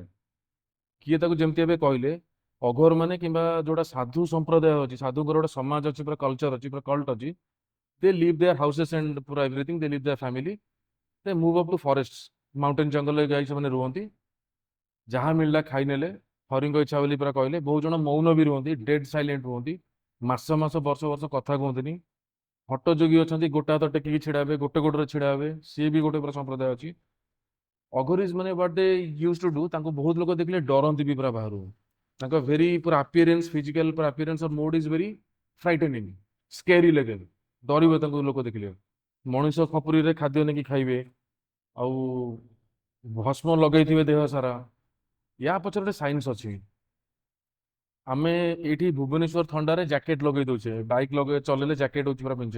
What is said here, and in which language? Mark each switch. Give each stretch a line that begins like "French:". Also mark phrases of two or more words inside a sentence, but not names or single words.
Odia: କିଏ ତାକୁ ଯେମିତି ଏବେ କହିଲେ ଅଘୋର ମାନେ କିମ୍ବା ଯୋଉଟା ସାଧୁ ସମ୍ପ୍ରଦାୟ ଅଛି, ସାଧୁଙ୍କର ଗୋଟେ ସମାଜ ଅଛି, ପୁରା କଲଚର ଅଛି, ପୁରା କଲ୍ଟ ଅଛି,
English: they live their houses and
Odia: ପୁରା ଏଭ୍ରିଥିଙ୍ଗ,
English: they live their family, they move up to forest, mountain
Odia: ଜଙ୍ଗଲରେ ଯାଇ ସେମାନେ ରୁହନ୍ତି, ଯାହା ମିଳିଲା ଖାଇନେଲେ, ହରିଙ୍କ ଇଚ୍ଛା ବୋଲି ପୁରା କହିଲେ। ବହୁତ ଜଣ ମୌନ ବି ରୁହନ୍ତି,
English: dead silent
Odia: ରୁହନ୍ତି, ମାସ ମାସ ବର୍ଷ ବର୍ଷ କଥା କୁହନ୍ତିନି। ହଟ ଯୋଗୀ ଅଛନ୍ତି, ଗୋଟା ହାତ ଟେକିକି ଛିଡା ହେବେ, ଗୋଟେ ଗୋଡରେ ଛିଡା ହେବେ, ସିଏ ବି ଗୋଟେ ପୁରା ସମ୍ପ୍ରଦାୟ ଅଛି। ଅଘୋରିଜ ମାନେ
English: what they used to do,
Odia: ତାଙ୍କୁ ବହୁତ ଲୋକ ଦେଖିଲେ ଡରନ୍ତି ବି ପୁରା ବାହାରୁ। ତାଙ୍କ ଭେରି ପୁରା
English: appearance, physical
Odia: ପୁରା
English: appearance or mood is very frightening, scary
Odia: ଲାଗେ, ଡରିବେ ତାଙ୍କୁ ଲୋକ ଦେଖିଲେ। ମଣିଷ ଖପୁରୀରେ ଖାଦ୍ୟ ନେଇକି ଖାଇବେ, ଆଉ ଭସ୍ମ ଲଗେଇଥିବେ ଦେହ ସାରା। ୟା ପଛରେ ଗୋଟେ ସାଇନ୍ସ ଅଛି। ଆମେ ଏଇଠି ଭୁବନେଶ୍ୱର ଥଣ୍ଡାରେ ଜ୍ୟାକେଟ ଲଗେଇ ଦଉଛେ, ବାଇକ୍ ଲଗେଇ ଚଲେଇଲେ ଜ୍ୟାକେଟ ହଉଛି ପୁରା ପିଞ୍ଚେ।